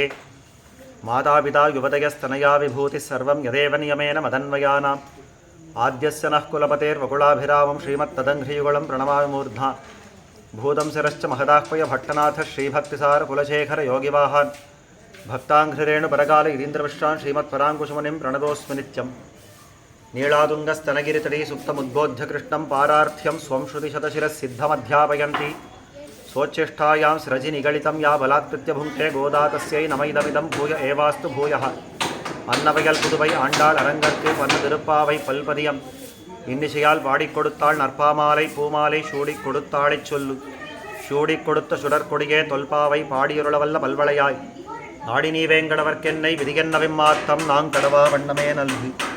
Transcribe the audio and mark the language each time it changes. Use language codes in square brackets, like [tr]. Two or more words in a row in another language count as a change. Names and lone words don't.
[sa] मातापिता युवतयस्तनया विभूतिः सर्वं यदेव नियमेन मदन्वयानाम् आद्यस्य नः कुलपतेर्वकुलाभिरामं श्रीमत्तदङ्घ्रियुगलं प्रणमामि मूर्ध्ना भूतं शिरश्च महदाह्वय भट्टनाथ श्रीभक्तिसार कुलशेखर योगिवाहान् भक्ताङ्घ्रिरेणुपरकाल इरीन्द्रमिश्रान् श्रीमत्पराङ्कुशमुनिं प्रणतोऽस्मि नित्यम्। नीलातुङ्गस्तनगिरितटी सुप्तमुद्बोध्य कृष्णं पारार्थ्यं स्वं श्रुतिशतशिरः सिद्धमध्यापयन्ति सोच्चेष्टायां स्रजि निगलितं या बलात्कृत्य भुङ्क्ते गोदा तस्यै नमैदमिदं भूय एवास्तु भूयः। [ta] अन्नवयल पुதுவை ஆண்டாள் அரங்கற்கு பன்னு திருப்பாவை பல்பதியம் இன்னிசையால் பாடிக் கொடுத்தாள் நற்பாமாலை பூமாலை சூடிக் கொடுத்தாளைச் சொல்லு சூடிக் கொடுத்த சுடற்கொடியே தொல்பாவை பாடியருளவல்ல பல்வளையாய் நாடி நீ வேங்கடவர்க்கென்னை விதிகென்னவிம்மாத்தம் நாங் கடவா வண்ணமே நல்கு.